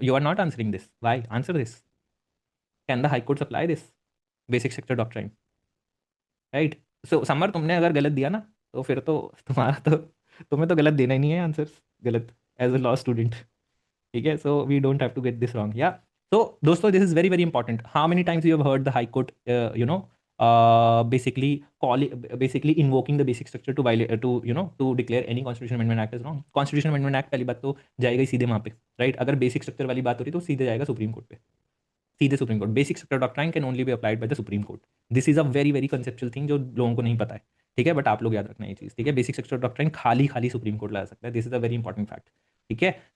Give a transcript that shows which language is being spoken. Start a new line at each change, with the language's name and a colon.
English: You are not answering this, why? Answer this. Can the high court apply this basic structure doctrine, right?
Hindi: So summer, तुमने अगर गलत दिया ना, तो फिर तो तुम्हारा तो तुम्हें तो गलत देना ही नहीं है आंसर्स, गलत, एज अ लॉ स्टूडेंट, ठीक है।
English: So we don't have to get this wrong, yeah. तो दोस्तों, this is very very important. How many times you have heard the high court you know basically basically invoking the basic structure to violate to declare any constitutional amendment act as wrong?
Hindi: constitutional amendment act पहली बात तो जाएगा ही सीधे वहाँ पे, right? अगर basic structure वाली बात हो रही तो सीधे जाएगा सुप्रीम कोर्ट पे, सीधे supreme court.
English: Basic structure doctrine can only be applied by the Supreme Court. This is a very very conceptual thing
Hindi: जो लोगों को नहीं पता है, ठीक है, बट आप लोग याद रखना ये चीज़,
English: ठीक है।
Hindi: बेसिक स्ट्रक्चर डॉक्ट्राइन खाली खाली सुप्रीम कोर्ट ला सकता है,
English: this is a very important fact,
Hindi: ठीक है।